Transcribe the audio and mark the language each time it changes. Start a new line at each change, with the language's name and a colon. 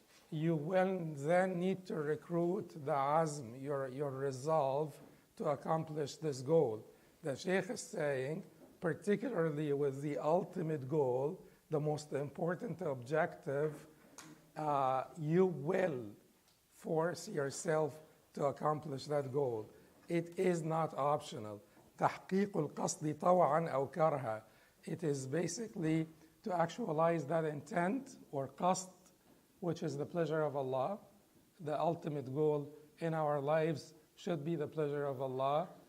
English: You will then need to recruit the azm, your resolve, to accomplish this goal. The Sheikh is saying, particularly with the ultimate goal, the most important objective, you will force yourself to accomplish that goal. It is not optional.
Arabic: تحقيق القصد طوعا أو كرها.
English: It is basically to actualize that intent or qasd, which is the pleasure of Allah. The ultimate goal in our lives should be the pleasure of Allah.